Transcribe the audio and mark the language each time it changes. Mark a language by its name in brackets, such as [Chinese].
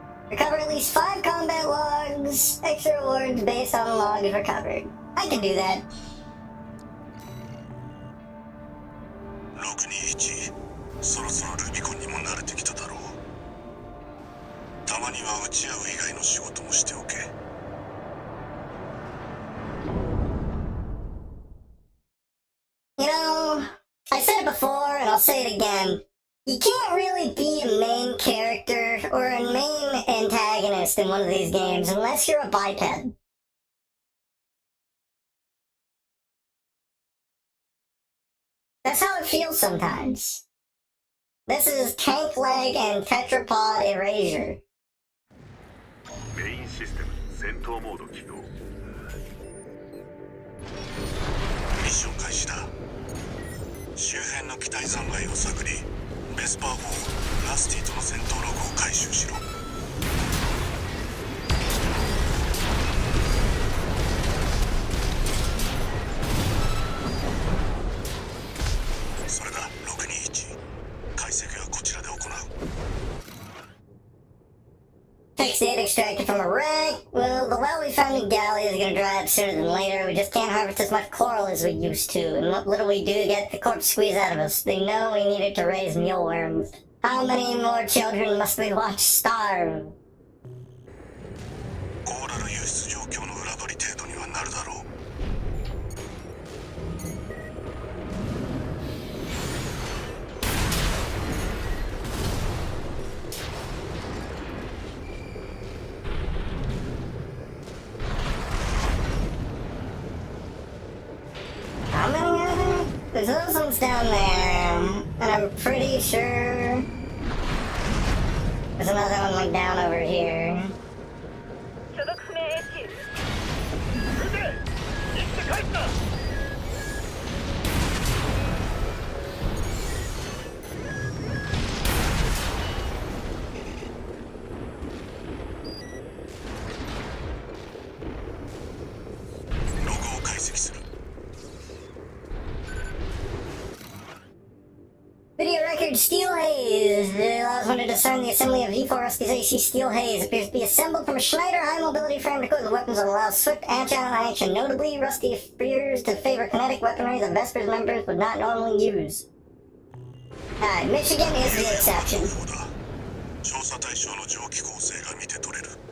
[English] Recover at least 5 combat logs. Extra rewards based on logs recovered. I can do that. [Japanese] 621、そろそろルビコンにも慣れてきただろう。たまには打ち合う以外の仕事もしておけ。 [English] You know, I said it before and I'll say it again. You can't really be a main character or a main antagonist in one of these games unless you're a biped. That's how it feels sometimes. This is tank leg and tetrapod erasure. [Japanese] メインシステム戦闘モード起動。ミッション開始だ。周辺の機体残骸を探り、ベスパー4ラスティとの戦闘ログを回収しろ。それだ621、解析はこちらで行う。 [English] Text data extracted from a wreck. Well, the well we found in Galley is gonna dry up sooner than later. We just can't harvest as much coral as we used to. And what little we do get the corpse squeeze out of us. They know we need it to raise mealworms. How many more children must we watch starve? [Japanese] コーラル輸出状況の裏取り程度にはなるだろう。 [English] How many are there? There's those ones down there. And I'm pretty sure there's another one like down over here. 所属不明 HQ 撃て行って帰った [Japanese] ログを解析する。 [English] Video record steel haze. It allows one to discern the assembly of V4 Rusty's AC steel haze. Appears to be assembled from a Schneider high mobility frame to equip the weapons that allows swift, agile action. Notably, Rusty appears to favor kinetic weaponry that Vespers members would not normally use. Alright, Michigan is the exception. [Japanese] 調査対象の蒸気構成が見て取れる。